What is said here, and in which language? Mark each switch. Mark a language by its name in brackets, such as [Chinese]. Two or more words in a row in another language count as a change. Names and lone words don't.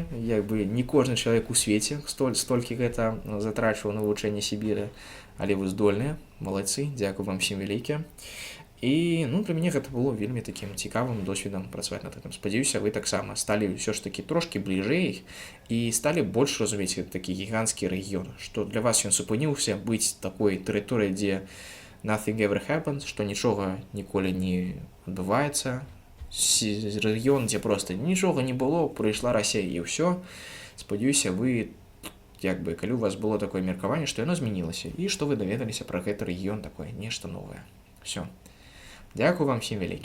[Belarusian] Не кожны чалавек у свеце столькі гэта затрачваў на вывучэнне Сібіры, але вы здольныя, малайцы, дзякую вам всім вялікі. І для мяне гэта было вельмі такім цікавым досведам працаваць над гэтым. Спадзяюся, вы таксама сталі ўсё ж такі трошкі бліжэй і сталі больш разумець такі гіганцкі рэгіён, што для вас ён супыніўся быць такой тэрыторыяй, дзе [English] nothing ever happens, [Belarusian] што нічога ніколі не адбываецца. Рэгіён, дзе проста нічога не было, прыйшла Расія і ўсё. Спадзяюся, вы калі у вас было такое меркаванне, што яно змянілася і што вы даведаліся пра гэты рэгіён такое нешта новае. Все. Дзякую вам всім вялікі.